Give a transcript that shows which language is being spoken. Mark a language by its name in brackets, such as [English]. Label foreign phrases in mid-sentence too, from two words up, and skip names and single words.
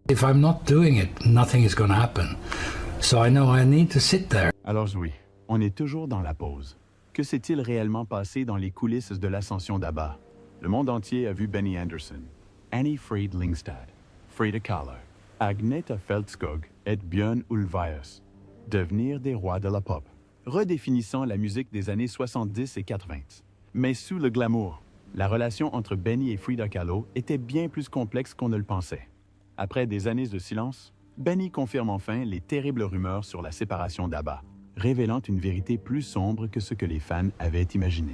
[English] If I'm not doing it, nothing is going to happen. So I know I need to sit there. [French] Alors oui, on est toujours dans la pause. Que s'est-il réellement passé dans les coulisses de l'ascension d'ABBA? Le monde entier a vu Benny Andersson, Annie Fried Lyngstad, Frida Kahlo, Agneta Fältskog et Björn Ulvaeus devenir des rois de la pop, redéfinissant la musique des années 70 et 80. Mais sous le glamour, la relation entre Benny et Frida Kahlo était bien plus complexe qu'on ne le pensait. Après des années de silence, Benny confirme enfin les terribles rumeurs sur la séparation d'ABBA, révélant une vérité plus sombre que ce que les fans avaient imaginé.